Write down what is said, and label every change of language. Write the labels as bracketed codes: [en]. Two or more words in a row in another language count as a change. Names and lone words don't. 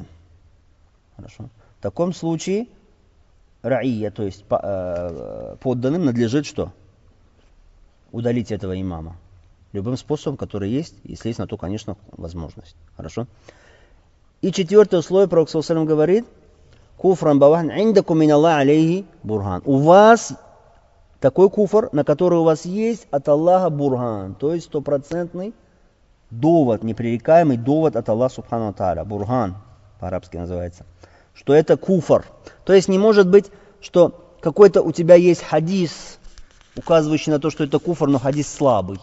[ru] Хорошо? В таком случае раия, то есть подданным надлежит что? Удалить этого имама. Любым способом, который есть, если есть на то, конечно, возможность. Хорошо? И четвертое условие, Пророк говорит, [ar] كفرا بواحا عندكم من الله عليه برهان. [ru] У вас такой куфр, на который у вас есть от Аллаха бурхан, то есть стопроцентный довод, непререкаемый довод от Аллаха [ar] سبحانه تعالى. [ru] Бурхан по-арабски называется. Что это куфр. То есть не может быть, что какой-то у тебя есть хадис, указывающий на то, что это куфр, но хадис слабый.